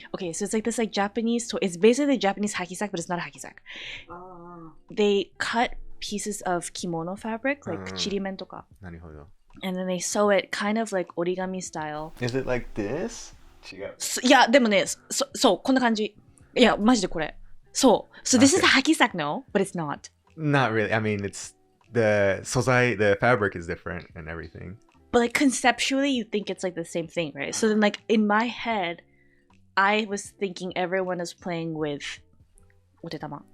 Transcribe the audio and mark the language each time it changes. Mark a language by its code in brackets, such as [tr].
[en] Okay, so it's like this like Japanese toy. It's basically Japanese hacky sack, but it's not a hacky sack. They cut pieces of kimono fabric, like chirimen toka. [ja] なるほど. [en] And then they sew it kind of like origami style. Is it like this? [ja] 違う. いや、でもね、そう、こんな感じ。いや、マジでこれ。そう。 [en] So this is a hacky sack, no? But it's not. Not really. I mean, it's the fabric is different and everything. But like conceptually, you think it's like the same thing, right? So then like in my head, I was thinking everyone is playing with otetama.